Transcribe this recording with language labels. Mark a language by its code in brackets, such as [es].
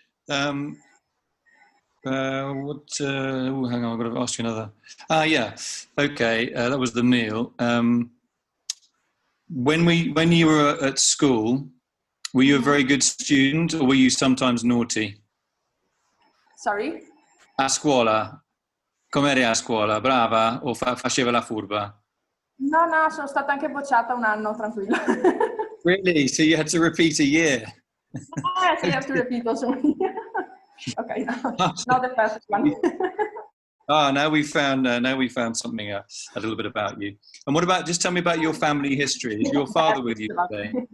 [en] Hang on, I've got to ask you another. Yeah. Okay, that was the meal. When you were at school, were you a very good student or were you sometimes naughty? Sorry? [it] A scuola, com'eri a scuola? Brava o faceva la furba? No, sono stata anche bocciata un anno, tranquilla. [en] Really? So you had to repeat a year? Yes, I have to repeat also. Okay, no, not the first one. Ah, now we found something a little bit about you. And what about? Just tell me about your family history. Is your father with you today?